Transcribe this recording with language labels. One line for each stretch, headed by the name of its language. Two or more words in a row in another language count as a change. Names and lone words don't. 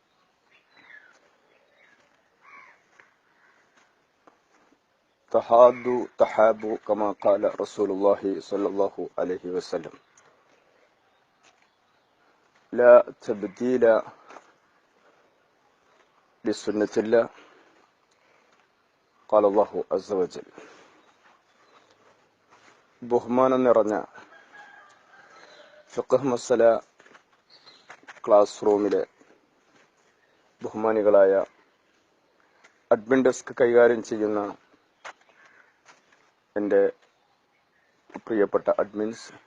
Arabic: تحادوا تحابوا كما قال رسول الله صلى الله عليه وسلم. لا تبديل لسنة الله. قال الله عز وجل.
Malayalam: ബഹുമാനം നിറഞ്ഞ ഫിഖ്ഹ് മസല
English: class room
Malayalam: ബഹുമാനികളായ
English: admin desk
Malayalam: കൈകാര്യം ചെയ്യുന്ന എൻ്റെ പ്രിയപ്പെട്ട അഡ്മിൻസ്,